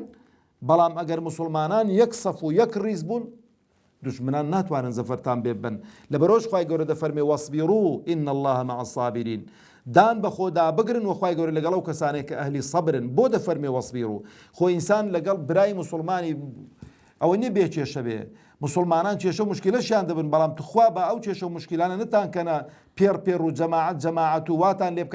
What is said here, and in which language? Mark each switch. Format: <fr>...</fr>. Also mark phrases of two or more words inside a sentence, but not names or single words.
<ckb>بەڵام ئەگەر مسلمانان یەک سەف و یەک ڕیز بوون دشمنان ناتوانن زەفەرتان بێ بن لەبەرەوەش خوای گەورە دەفەرمێ</ckb> <ar>وەصبیروا إن الله مع الصابرين</ar> <ckb>دان بە خۆدا بگرن و خوای گەورە لەگەڵ ئەو کەسانێک کە ئەهلی سەبرن بۆ دەفەرمێ وەصبیروا خۆ ئینسان لەگەڵ برای مسلمانی ئەوە نییە بێ کێشە بێ مسلمانان کێشە و مشکلەشیان دەبن بەڵام تخوا بە ئەو کێشە و مشکلانە نتانکەنە پێر و جەماعەت و واتان لێ</ckb>